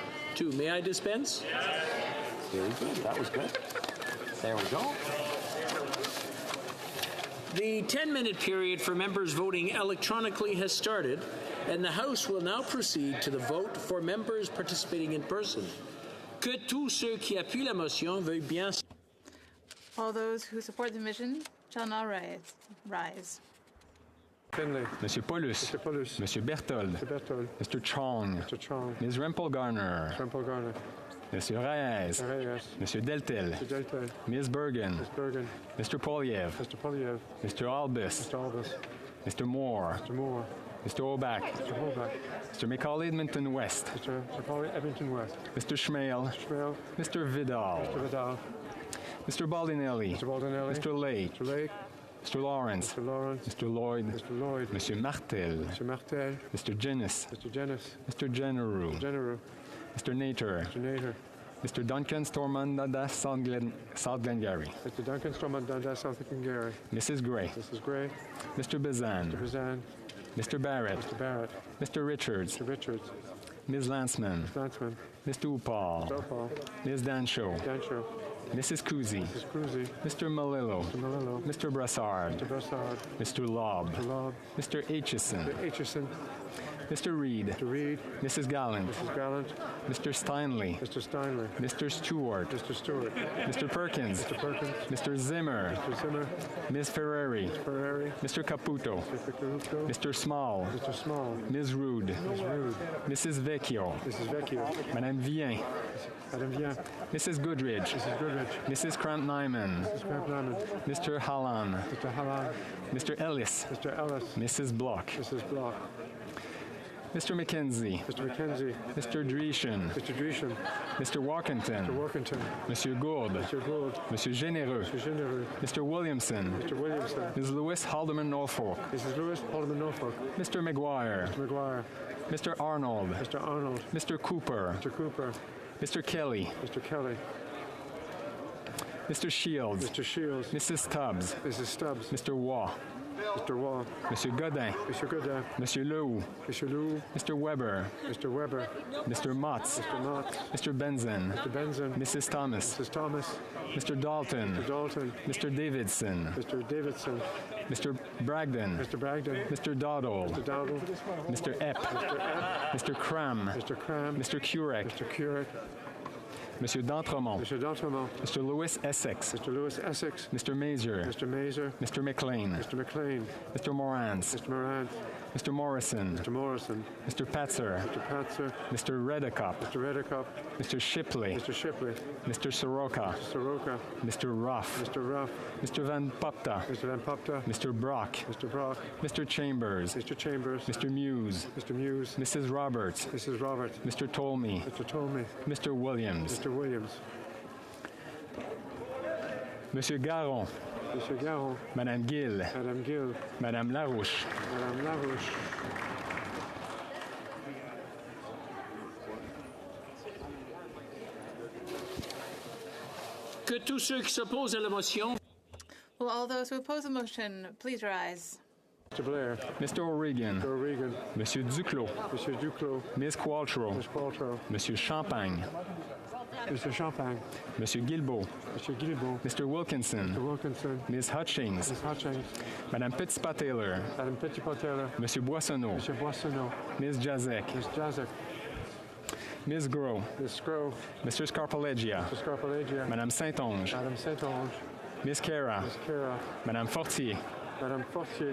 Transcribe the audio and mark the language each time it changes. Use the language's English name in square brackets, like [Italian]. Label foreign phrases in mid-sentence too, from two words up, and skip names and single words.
[English] 2, may I dispense? Very good. That was good. There we go. The 10-minute period for members voting electronically has started, and the House will now proceed to the vote for members participating in person. [French] Que tous ceux qui appuient la motion veuillent bien. [English] All those who support the mission shall now rise. Finley. Monsieur Paulus. Mr. Paulus. Monsieur Berthold. Mr. Berthold. Mr. Chong. Mr. Chong. Ms. Rempel-Garner. Rempel Garner. Monsieur Reyes. Mr. Reyes. Monsieur Deltel. Mr. Deltel. Ms. Bergen. Ms. Bergen. Mr. Polyev. Mr. Polyev. Mr. Albus. Mr. Albus. Mr. Moore. Mr. Moore. Mr. Oback. Mr. Holback. Mr. McCauley Edmonton West. Mr. McCauley Edmonton West. Mr. Schmale. Mr. Schmale. Mr. Vidal. Mr. Vidal. Mr. Baldinelli. Mr. Baldinelli. Mr. Lake. Mr. Lake. Mr. Lawrence. Mr. Lawrence. Mr. Lloyd. Mr. Lloyd. Monsieur Martel. Mr. Martel. Mr. Jennis. Mr. Jennis. Mr. Generou. Mr. Generou. Mr. Nater. Mr. Nater. Mr. Duncan Stormandada South Glengarry. Mr. Duncan Stormandada South Glengarry. Mrs. Gray. Mrs. Gray. Mr. Bazan. Mr. Bazan. Mr. Barrett. Mr. Barrett. Mr. Richards. Mr. Richards. Ms. Lanceman. Ms. Lanceman. Mr. Upal. Mr. Upal. Ms. Dancho. Dancho. Mrs. Kuzi. Mrs. Cruzy. Mr. Malillo. Mr. Malillo. Mr. Brassard. Mr. Brassard. Mr. Lobb. Mr. Lobb. Mr. Aitchison. Mr. Aitchison. Mr. Reed. Mr. Reed. Mrs. Gallant. Mrs. Gallant. Mr. Steinley. Mr. Steinley. Mr. Stewart. Mr. Stewart. Mr. Perkins. Mr. Perkins. Mr. Zimmer. Mr. Zimmer. Ms. Ferrari. Ferrari. Mr. Caputo. Mr. Caputo. Mr. Small. Mr. Small. Ms. Rude. Ms. Rude. Mrs. Vecchio. Mrs. Vecchio. Madame Vien. Madame Vien. Mrs. Goodridge. Mrs. Goodridge. Mrs. Cramp-Nyman. Mrs. Cramp-Nyman. Mr. Hallan. Mr. Hallan. Mr. Ellis. Mr. Ellis. Mrs. Block. Mrs. Block. Mr. McKenzie. Mr. McKenzie. Mr. Dreeshen. Mr. Dreeshen. Mr. Walkington. Mr. Walkington. Monsieur Gourde. Mr. Gould. Monsieur Généreux. Mr. Généreux. Mr. Williamson. Mr. Williamson. Ms. Lewis Haldeman Norfolk. Mrs. Lewis Haldeman Norfolk. Mr. McGuire. Mr. McGuire. Mr. Arnold. Mr. Arnold. Mr. Cooper. Mr. Cooper. Mr. Kelly. Mr. Kelly. Mr. Shields. Mr. Shields. Mrs. Stubbs. Mrs. Stubbs. Mr. Waugh. Mr. Wall. Monsieur Godin. Mr. Godin. Monsieur Leroux. Mr. Leroux. Mr. Weber. Mr. Weber. Mr. Motz. Mr. Mott. Mr. Benson. Mr. Benson. Mrs. Thomas. Mrs. Thomas. Mr. Dalton. Mr. Dalton. Mr. Davidson. Mr. Davidson. Mr. Bragdon. Mr. Bragdon. Mr. Dowdle. Mr. Dowdle. Mr. Epp. Mr. Epp. Mr. Cram. Mr. Cram. Mr. Curek. Mr. Curek. Monsieur D'Entremont. Mr. D'Entremont. Mr. Lewis Essex. Mr. Lewis Essex. Mr. Mazer. Mr. Mazer. Mr. McLean. Mr. McLean. Mr. Morantz. Mr. Morant. Mr. Morrison. Mr. Morrison. Mr. Patzer. Mr. Patzer. Mr. Redekop. Mr. Redekop. Mr. Shipley. Mr. Shipley. Mr. Soroka. Mr. Soroka. Mr. Ruff. Mr. Ruff. Mr. Van Popta. Mr. Van Popta. Mr. Brock. Mr. Brock. Mr. Chambers. Mr. Chambers. Mr. Muse. Mr. Muse. Mrs. Roberts. Mrs. Roberts. Mr. Tolmie. Mr. Tolmie. Mr. Williams. Mr. Williams. Monsieur Garon. Monsieur Garon. Madame Gill. Madame Gill. Madame Larouche. Madame Larouche. [French] Que tous ceux qui s'opposent à la motion. [English] Will all those who oppose the motion please rise? Mr. Blair. Mr. O'Regan. Mr. O'Regan. Monsieur Duclos. Monsieur Duclos. Ms. Qualtrough. Ms. Qualtrough. Monsieur Champagne. Mr. Champagne. Monsieur Guilbeault. Mr. Guilbeault. Mr. Wilkinson. Mr. Wilkinson. Ms. Hutchings. Ms. Hutchings. Madame Petitpas-Taylor. Madame Petitpas-Taylor. Monsieur Boissonneau. Monsieur Boissonneau. Ms. Jazek. Ms. Jazek. Ms. Gros. Ms. Scrow. Mr. Scarpalegia. Mr. Scarpalegia. Madame Saint-Onge. Madame Saint-Onge. Ms. Cara. Ms. Cara. Madame Fortier. Madame Fortier.